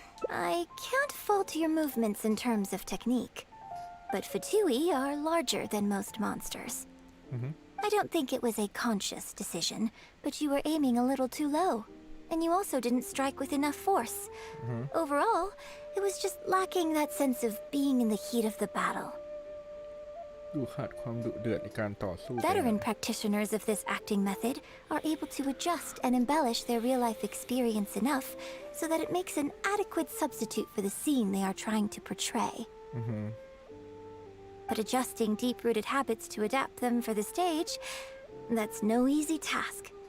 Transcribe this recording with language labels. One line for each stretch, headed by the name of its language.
English: I can't fault your movements in terms of technique, but Fatui are larger than most monsters. I don't think it was a conscious decision, but you were aiming a little too low. And you also didn't strike with enough force. Overall, it was just lacking that sense of being in the heat of the battle.
Thai: ดูขาดความดุเดือดในการต่อสู้
English: Veteran practitioners of this acting method are able to adjust and embellish their real-life experience enough so that it makes an adequate substitute for the scene they are trying to portray. But adjusting deep-rooted habits to adapt them for the stage, that's no easy task.